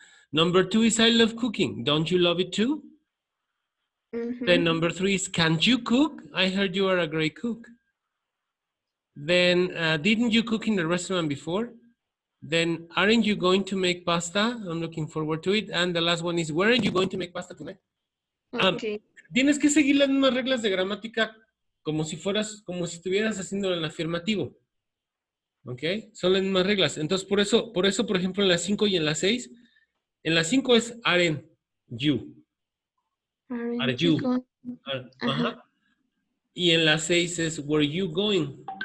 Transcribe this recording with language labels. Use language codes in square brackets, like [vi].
[en] Number 2 is, I love cooking. Don't you love it too? Then number 3 is, can't you cook? I heard you are a great cook. Then, didn't you cook in the restaurant before? Then, aren't you going to make pasta? I'm looking forward to it. And the last one is, weren't you going to make pasta tonight? Okay. [es] Tienes que seguir las mismas reglas de gramática como si estuvieras haciendo en afirmativo. ¿Ok? Son las mismas reglas. Entonces, por eso, por ejemplo, en las 5 y en las 6, en las 5 es aren't you. [en] Are you. [es] Y en las 6 es, [en] were you going.